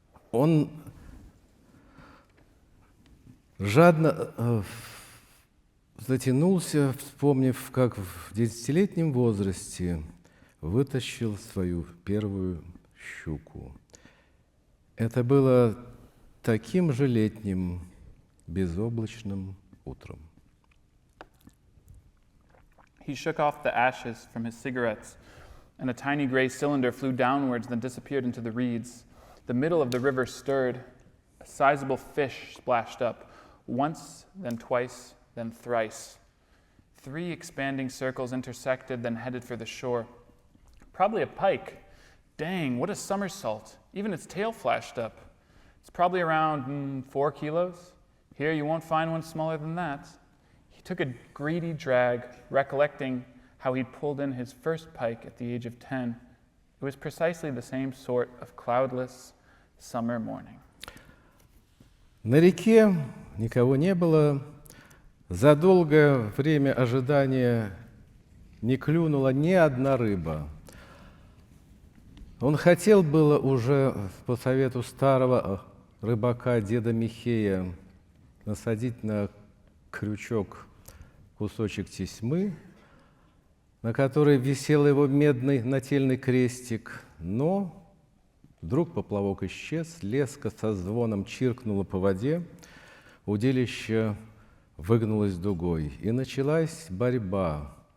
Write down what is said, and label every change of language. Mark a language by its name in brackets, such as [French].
[Russian] Он жадно затянулся, вспомнив, как в 10-летнем возрасте вытащил свою первую щуку. Это было таким же летним, безоблачным утром. [English] He shook off the ashes from his cigarettes, and a tiny gray cylinder flew downwards, then disappeared into the reeds. The middle of the river stirred. A sizable fish splashed up, once, then twice, then thrice. 3 expanding circles intersected, then headed for the shore. Probably a pike. Dang, what a somersault. Even its tail flashed up. It's probably around 4 kilos. Here you won't find one smaller than that. He took a greedy drag, recollecting how he'd pulled in his first pike at the age of 10. It was precisely the same sort of cloudless summer morning. [Russian] На реке никого не было. За долгое время ожидания не клюнула ни одна рыба. Он хотел было уже по совету старого рыбака деда Михея насадить на крючок кусочек тесьмы, на которой висел его медный нательный крестик, но вдруг поплавок исчез, леска со звоном чиркнула по воде, удилище выгнулось дугой, и началась борьба